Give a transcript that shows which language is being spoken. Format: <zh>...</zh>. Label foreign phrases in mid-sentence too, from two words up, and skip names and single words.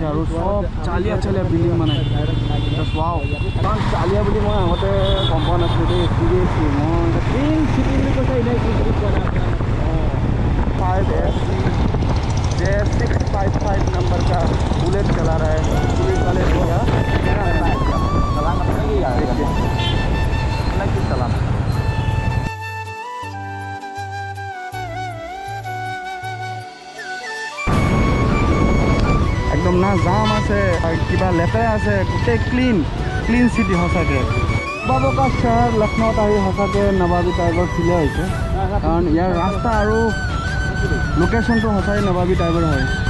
<as>আৰু সব চালিয়া চালিয়া বিল্ডিং মানে ৱাও ইমান চালিয়া বুলি মই আগতে গম পোৱা নাছিলোঁ দেই চিৰিয়াছলি মই</as> <en>green city</en> <as>বুলি কৈছে এনেই</as> <en>green city</en> <as>কৰা</as> <hi>655 नंबर का बुलेट चला रहा है पुलिस वाले भैया चलाना पड़ेगा चलाना</hi> <as>একদম না জাম আছে কিবা লেতেৰা আছে গোটেই</as> <en>clean city</en> <as>সঁচাকৈ বাবকা চহৰ লক্ষ্ণৌত আহি সঁচাকৈ নবাবী টাইপৰ ফিলে হৈছে কাৰণ ইয়াৰ ৰাস্তা আৰু লোকেশ্যনটো সঁচাই নাভাবি টাইপৰ হয়।</as>